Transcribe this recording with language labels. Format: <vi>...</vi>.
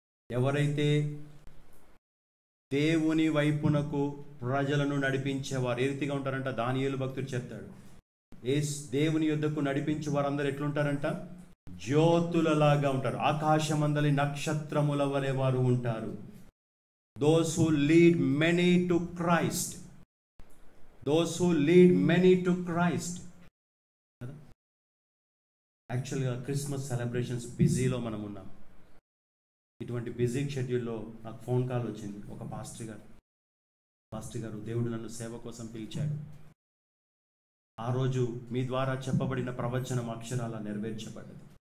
<te>ఎవరైతే దేవుని వైపునకు ప్రజలను నడిపించేవారు ఏ రీతిగా ఉంటారంట? దానియేలు భక్తుడు చెప్తాడు. దేవుని యొద్దకు నడిపించే వారందరూ ఎట్లుంటారంట? జ్యోతులలాగా ఉంటారు. ఆకాశమందలి నక్షత్రముల వలె వారు ఉంటారు.</te> <en>Those who lead many to Christ. Those who lead many to Christ.</en> <te>యాక్చువల్గా క్రిస్మస్ సెలబ్రేషన్స్ బిజీలో మనం ఉన్నాం. ఇటువంటి బిజీ షెడ్యూల్లో నాకు ఫోన్ కాల్ వచ్చింది. ఒక పాస్టర్ గారు, దేవుడు నన్ను సేవ కోసం పిలిచాడు. ఆ రోజు మీ ద్వారా చెప్పబడిన ప్రవచనం అక్షరాల నెరవేర్చబడ్డది.</te>